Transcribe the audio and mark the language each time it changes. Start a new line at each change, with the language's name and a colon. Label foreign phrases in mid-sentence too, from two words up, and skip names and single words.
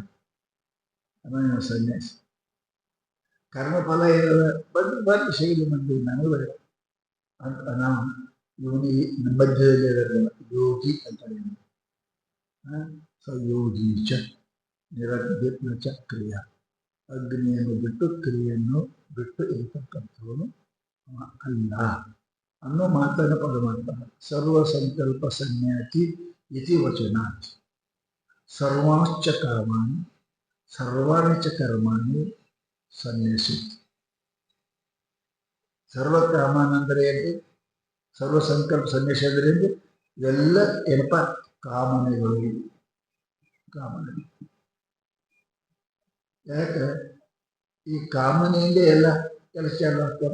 Kannada: ಆಮೇಲೆ ಸನ್ಯಾಸಿ ಕರ್ಮಫಲ ಇರೋದ ಬಂದು ಸಿಗಲಿ ಮಂದಿ ನನಗೆ ಬೇಡ ಅಂತ ನಾವು ಯೋಗಿ ಮಧ್ಯದಲ್ಲಿ ಇರೋದಿಲ್ಲ, ಯೋಗಿ ಅಂತ
Sanskrit: ಸಯೋಗಿ ಚ ನಿರಗ್ನ ಚ ಕ್ರಿಯಾ,
Kannada: ಅಗ್ನಿಯನ್ನು ಬಿಟ್ಟು ಕ್ರಿಯೆಯನ್ನು ಬಿಟ್ಟು ಇರತಕ್ಕಂಥವನು ಅಲ್ಲ ಅನ್ನೋ ಮಾತನ್ನು ಪರಮಾತ್ಮ
Sanskrit: ಸರ್ವ ಸಂಕಲ್ಪ ಸನ್ಯಾಸಿ ಇತಿ ವಚನ. ಸರ್ವಾಶ್ಚ ಕಾಮಾನಿ ಸರ್ವಾಣಿ ಚ ಕರ್ಮಾಣಿ ಸನ್ಯಾಸಿ.
Kannada: ಸರ್ವಕಾಮಾನ ಅಂದರೆ ಏನು?
Sanskrit: ಸರ್ವ ಸಂಕಲ್ಪ ಸನ್ಯಾಸಿ
Kannada: ಅಂದರೆ ಏನು? ಎಲ್ಲ ಏನಪ್ಪ ಕಾಮನೆಗಳು. ಕಾಮನೆ ಯಾಕೆ ಈ ಕಾಮನೆಯಿಂದ ಎಲ್ಲ ಕೆಲಸ ಚಾಲು ಆಗ್ತವೆ.